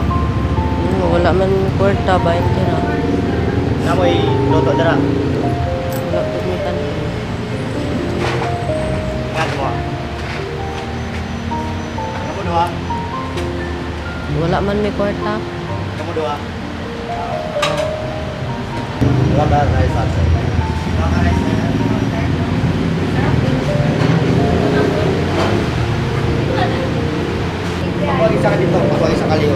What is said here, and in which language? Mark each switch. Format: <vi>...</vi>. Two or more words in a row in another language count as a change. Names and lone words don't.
<ceb>Wala man may kwarta, 20 na. Namoy luto dara. Wala po may kanon. Kat mo. Kamu dua. Wala man may kwarta. Kamu dua. Dua ka rice sa. Dua ka rice. Ako isa ka dito, ako isa ka liyo.</ceb>